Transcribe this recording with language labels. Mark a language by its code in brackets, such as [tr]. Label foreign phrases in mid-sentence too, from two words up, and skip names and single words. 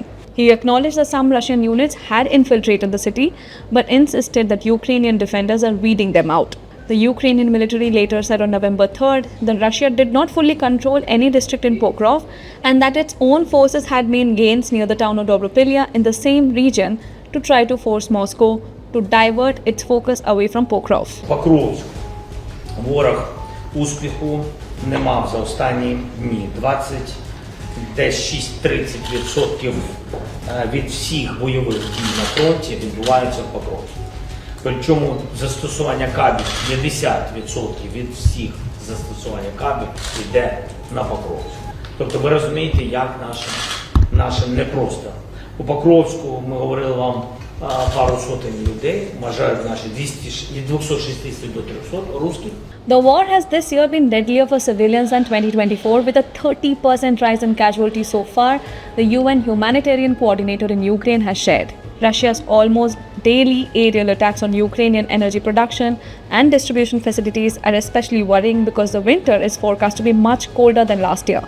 [en] He acknowledged that some Russian units had infiltrated the city, but insisted that Ukrainian defenders are weeding them out. The Ukrainian military later said on November 3rd that Russia did not fully control any district in Pokrovsk and that its own forces had made gains near the town of Dobropilya in the same region to try to force Moscow to divert its focus away from Pokrovsk. [uk] Покровськ. Ворог успіху не мав за останні дні. 26-30% від всіх бойових дій на фронті відбуваються в Покровську. Причому застосування кабів 50% від всіх застосування кабів йде на Покровськ. Тобто ви розумієте, як наше непросто. У Покровську ми говорили вам пару сотень людей, вважають наші від 260 до 300 русських. [en] The war has this year been deadlier for civilians than 2024, with a 30% rise in casualties so far, the UN humanitarian coordinator in Ukraine has shared. Russia's almost daily aerial attacks on Ukrainian energy production and distribution facilities are especially worrying because the winter is forecast to be much colder than last year.